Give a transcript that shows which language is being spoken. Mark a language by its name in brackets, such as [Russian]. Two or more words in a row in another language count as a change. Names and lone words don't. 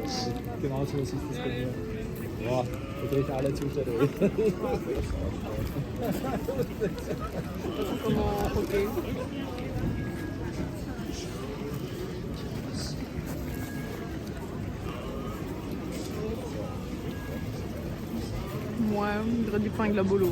[German] Genauso ist das bei mir. Ja, da drehe ich alle Zustände. [French] Comment croquer? Ouais, on dirait du pain avec de la bolo.